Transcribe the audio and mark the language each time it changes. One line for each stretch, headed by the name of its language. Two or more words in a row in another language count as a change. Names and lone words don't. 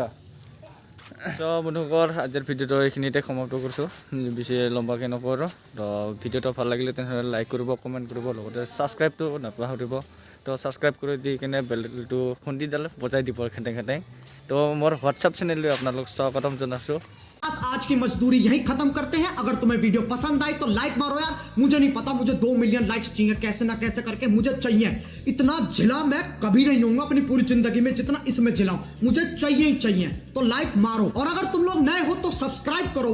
Assamese: চ' বন্ধুসকল, আজিৰ ভিডিঅ'টো এইখিনিতে সমাপ্ত কৰিছোঁ, বেছি লম্বাকৈ নকৰোঁ। তো ভিডিঅ'টো ভাল লাগিলে তেনেহ'লে লাইক কৰিব, কমেণ্ট কৰিব, লগতে ছাবস্ক্ৰাইবটো নাপাহৰিব। তো ছাবস্ক্ৰাইব কৰি দি কিনে বেলটো খুন্দিডাল বজাই দিব খেটেং খেটেং তো মোৰ হোৱাটছআপ চেনেললৈ আপোনালোক স্বাগতম জনাইছোঁ
Hindi: आज की मजदूरी यहीं खत्म करते हैं। अगर तुम्हें वीडियो पसंद आई तो लाइक मारो यार। मुझे नहीं पता, मुझे 2
English: million likes
Hindi: चाहिए, कैसे ना कैसे करके मुझे चाहिए। इतना झिला मैं कभी नहीं होऊंगा अपनी पूरी जिंदगी में जितना इसमें झिलाऊं, मुझे चाहिए ही चाहिए। तो लाइक मारो, और अगर तुम लोग नए हो तो सब्सक्राइब करो।